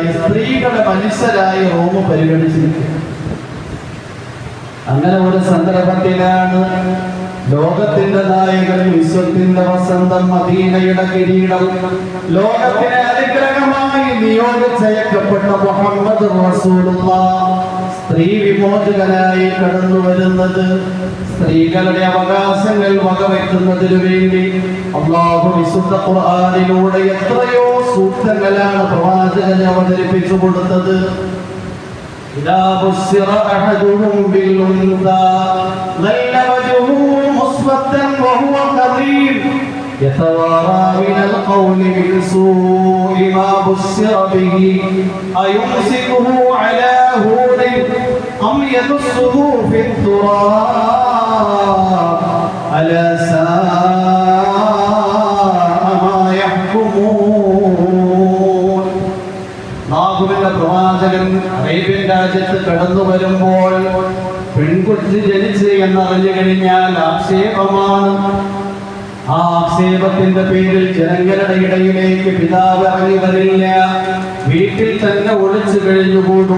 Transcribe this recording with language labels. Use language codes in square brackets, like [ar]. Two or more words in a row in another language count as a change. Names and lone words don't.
[ml] സ്ത്രീകളെ മനുഷ്യരായി റോമ പരിഗണിച്ചിരിക്കുക. അങ്ങനെ ഒരു സന്ദർഭത്തിലാണ് ലോകത്തിന്റെ നായകൻ, വിശ്വത്തിന്റെ വസന്തം, മദീനയുടെ കിരീടം, ലോകത്തിന് അനുഗ്രഹമായി നിയോഗിച്ചയക്കപ്പെട്ട മുഹമ്മദ് റസൂലുള്ളാഹ് സ്ത്രീ വിമോചകനായി കടന്നു വരുന്നത്. സ്ത്രീകളുടെ അവകാശങ്ങൾ വകവെക്കുന്നതിനു വേണ്ടി അല്ലാഹു വിശുദ്ധ ഖുർആനിലൂടെ എത്രയോ സൂക്തങ്ങളാണ് പ്രവാചകനെ അവതരിപ്പിച്ചു കൊടുത്തത്. [ar] إذا بشر أحدهم بالأنثى ظل وجهه مسودا وهو كظيم يتوارى من القول من سوء ما بشر به أيمسكه على هون أم يدسه في التراب ألا ساء ما يحكمون. [ml] അല്ലാഹുവിന്റെ പ്രവാചകൻ അറേബ്യൻ രാജ്യത്ത് കടന്നു വരുമ്പോൾ പെൺകുട്ടി ജനിച്ച് എന്നറിഞ്ഞു കഴിഞ്ഞാൽ ആക്ഷേപമാണ്. ആ ആക്ഷേപത്തിന്റെ പേരിൽ ജനങ്ങളുടെ ഇടയിലേക്ക് പിതാവ് ഇറങ്ങി വരില്ല, വീട്ടിൽ തന്നെ ഒളിച്ചു കഴിഞ്ഞുകൂടും.